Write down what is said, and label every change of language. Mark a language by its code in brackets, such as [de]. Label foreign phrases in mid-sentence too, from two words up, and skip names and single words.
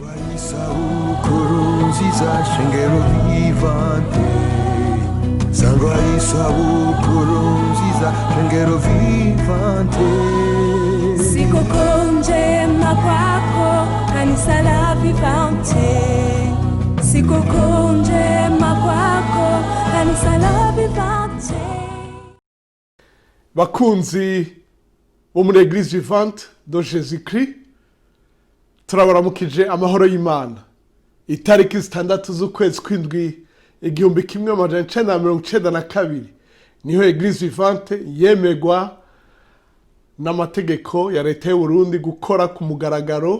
[rn] isabukuru nziza shengero vivante sangwa isabukuru nziza shengero vivante [sw] sikukuu njema kwako kanisa la vivante sikukuu njema kwako kanisa la vivante. [rn] Bakunzi bo muri Eglise Vivante do Jésus Christ turabaramukije amahoro y'Imana. Itariki 6 z'ukwezi kw'indwi 1992 niho Eglise Vivante yemegwa n'amategeko ya leta y'u Burundi gukora ku mugaragaro.